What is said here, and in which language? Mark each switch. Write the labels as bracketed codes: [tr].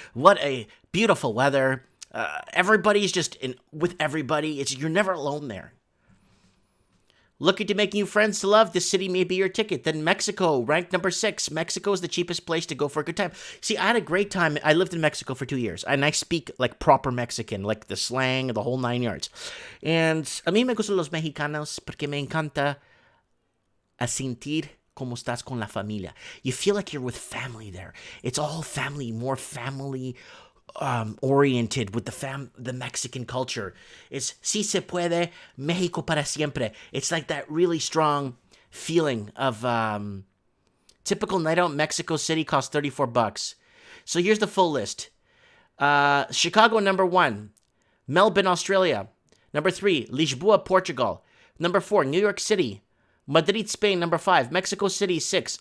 [en] What a beautiful weather. Everybody's just with everybody. You're never alone there. Looking to make new friends to love? This city may be your ticket. Then Mexico, ranked number 6. Mexico is the cheapest place to go for a good time. See, I had a great time. I lived in Mexico for 2 years, and I speak like proper Mexican, like the slang, the whole 9 yards. [es] And a mí me gustan los mexicanos porque me encanta a sentir como estás con la familia. [en] You feel like you're with family there. It's all family, more family oriented with the Mexican culture. [es] It's si se puede, México para siempre. [en] It's like that really strong feeling of typical night out in Mexico City costs $34. So here's the full list. Chicago, number 1. Melbourne, Australia. Number 3, Lisboa, Portugal. Number 4, New York City. Madrid, Spain, number 5. Mexico City, 6.